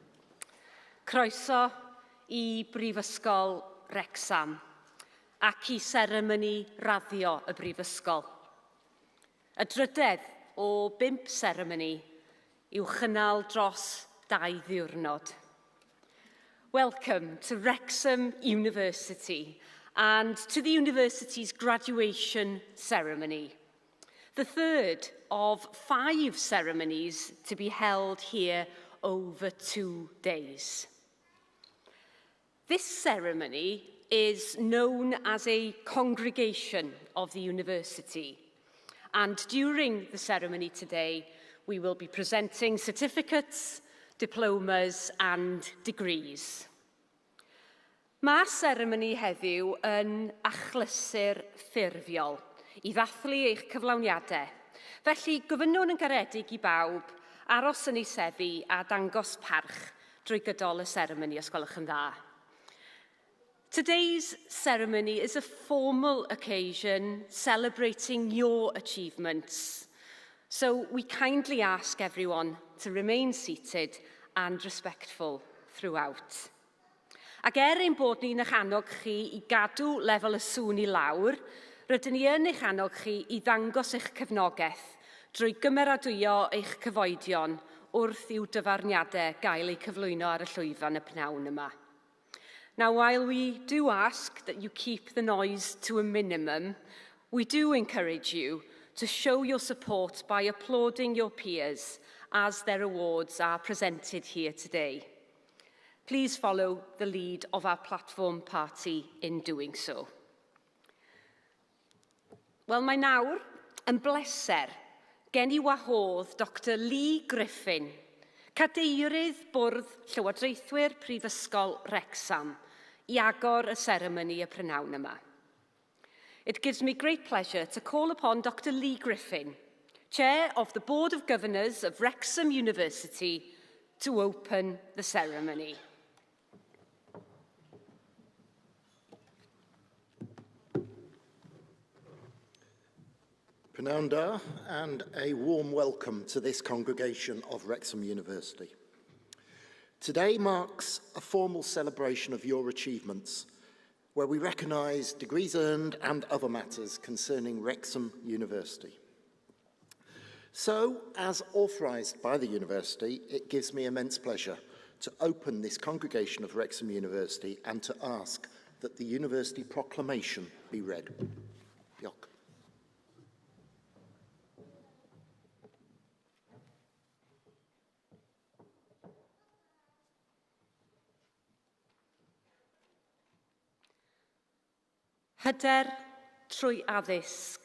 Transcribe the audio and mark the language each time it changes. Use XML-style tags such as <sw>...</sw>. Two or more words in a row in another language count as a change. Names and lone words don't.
<cy>Croeso I Brifysgol Wrecsam ac I seremoni raddio y Brifysgol. Y drydedd o 5 seremoni i'w chynnal dros 2 ddiwrnod.</cy> <en>Welcome to Wrexham University and to the university's graduation ceremony. The third of 5 ceremonies to be held here over 2 days. This ceremony is known as a congregation of the university, and during the ceremony today, we will be presenting certificates, diplomas and degrees.</en> <cy>Mae'r seremoni heddiw yn achlysur ffurfiol I ddathlu eich cyflawniadau. Felly, gofynnwn yn garedig I bawb aros yn ei seddi a dangos parch drwy gydol y seremoni, os gwelwch yn dda.</cy> <en>Today's ceremony is a formal occasion celebrating your achievements. So we kindly ask everyone to remain seated and respectful throughout.</en> <cy>Ac ein bod ni'n eich annog chi I gadw lefel y sŵn I lawr, rydyn ni yn eich annog chi I ddangos eich cefnogaeth drwy gymeradwyo eich cyfoedion wrth i'w dyfarniadau gael eu cyflwyno ar y llwyfan y pnawn yma.</cy> <en>Now, while we do ask that you keep the noise to a minimum, we do encourage you to show your support by applauding your peers as their awards are presented here today. Please follow the lead of our platform party in doing so.</en> <cy>Wel, mae nawr yn bleser gen I wahodd Dr Lee Griffin, cadeirydd Bwrdd Llywodraethwyr Prifysgol Wrecsam, I agor y seremoni y prynawn yma.</cy> <en>It gives me great pleasure to call upon Dr Lee Griffin, Chair of the Board of Governors of Wrexham University, to open the ceremony.</en> <cy>Pnawn da,</cy> <en>and a warm welcome to this congregation of Wrexham University. Today marks a formal celebration of your achievements, where we recognise degrees earned and other matters concerning Wrexham University. So, as authorised by the University, it gives me immense pleasure to open this congregation of Wrexham University and to ask that the University proclamation be read.</en> <cy>Diolch. Hyder trwy addysg.</cy>